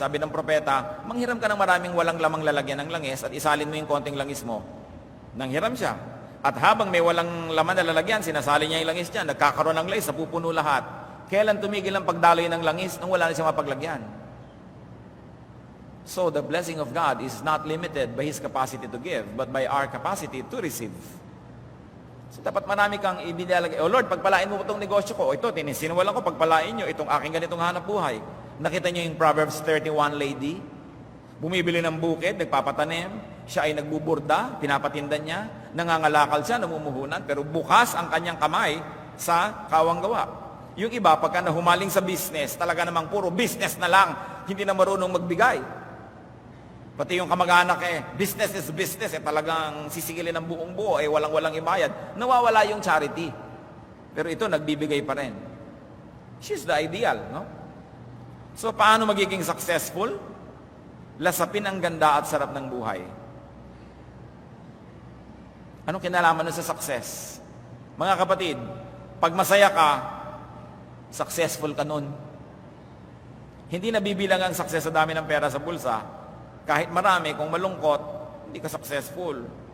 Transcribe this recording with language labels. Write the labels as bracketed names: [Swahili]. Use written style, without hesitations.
[Filipino] Sabi ng propeta, manghiram ka ng maraming walang lamang lalagyan ng langis at isalin mo yung konting langis mo. Nanghiram siya. At habang may walang laman na lalagyan, sinasali niya yung langis niya, nagkakaroon ng langis, napupuno lahat. Kailan tumigil ang pagdaloy ng langis nung wala na siyang mapaglagyan? [English] So the blessing of God is not limited by His capacity to give, but by our capacity to receive. [Filipino] So dapat marami kang ibinalagay. Oh Lord, pagpalain mo itong negosyo ko. O ito, sinwalan ko, pagpalain nyo itong aking ganitong hanap buhay. Nakita nyo yung Proverbs 31 lady? Bumibili ng bukid, nagpapatanim. Siya ay nagbuburda, pinapatindan niya. Nangangalakal siya, namumuhunan. Pero bukas ang kanyang kamay sa kawang gawa. Yung iba, pagka nahumaling sa business, talaga namang puro business na lang. Hindi na marunong magbigay. Pati yung kamag-anak [English] business is business, [Filipino] talagang sisigilin ng buong buo, walang-walang ibayad. Nawawala yung charity. Pero ito, nagbibigay pa rin. [English] She's the ideal, no? [Filipino] So, paano magiging successful? Lasapin ang ganda at sarap ng buhay. Anong kinalaman nun sa success? Mga kapatid, pag masaya ka, successful ka nun. Hindi nabibilang ang success sa dami ng pera sa bulsa. Kahit marami, kung malungkot, hindi ka successful.